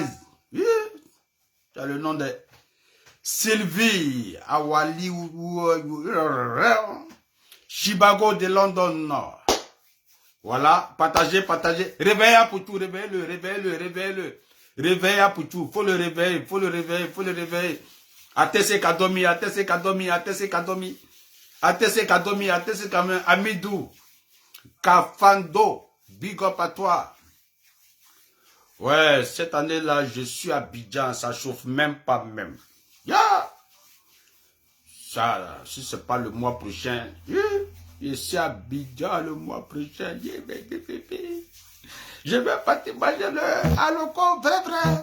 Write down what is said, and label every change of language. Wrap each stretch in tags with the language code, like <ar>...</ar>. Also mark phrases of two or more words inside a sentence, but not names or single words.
<fr>Tu as le nom de Sylvie Awali. Chibago de London. Voilà. Partagez, partagez. Réveillez pour tout. Réveillez-le, réveillez-le, réveillez-le. Réveillez pour tout. Faut le réveiller, faut le réveiller, faut le réveiller. ATC Kadomi, ATC Kadomi, ATC Kadomi. ATC Kadomi, ATC Kadomi, Amidou, Kafando,</fr> <en>big up</en> <fr>à toi. Ouais, cette année-là, je suis à Abidjan, ça chauffe même pas même. Yeah. Ça, si c'est pas le mois prochain, je suis à Abidjan le mois prochain. Je vais partir manger le aloko, vrai.</fr>